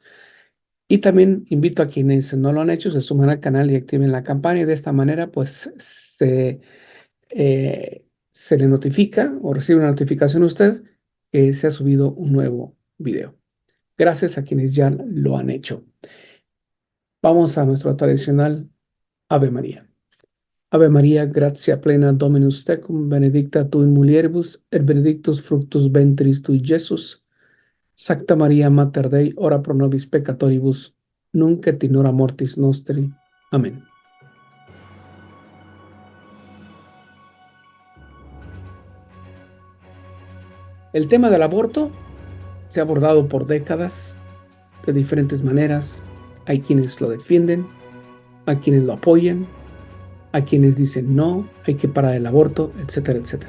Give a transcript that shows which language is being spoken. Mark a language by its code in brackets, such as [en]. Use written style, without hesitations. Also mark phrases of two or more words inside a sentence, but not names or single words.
[es] Y también invito a quienes no lo han hecho, se sumen al canal y activen la campana. Y de esta manera, pues, se le notifica o recibe una notificación a usted que se ha subido un nuevo video. Gracias a quienes ya lo han hecho. Vamos a nuestro tradicional Ave María. [la] Ave María, gratia plena Dominus tecum, benedicta tu in mulieribus, et benedictus fructus ventris tui, Iesus. Sancta Maria Mater Dei, ora pro nobis peccatoribus, nunc et in hora mortis nostri. [es] Amén. El tema del aborto se ha abordado por décadas de diferentes maneras. Hay quienes lo defienden, hay quienes lo apoyan, hay quienes dicen no, hay que parar el aborto, etcétera, etcétera.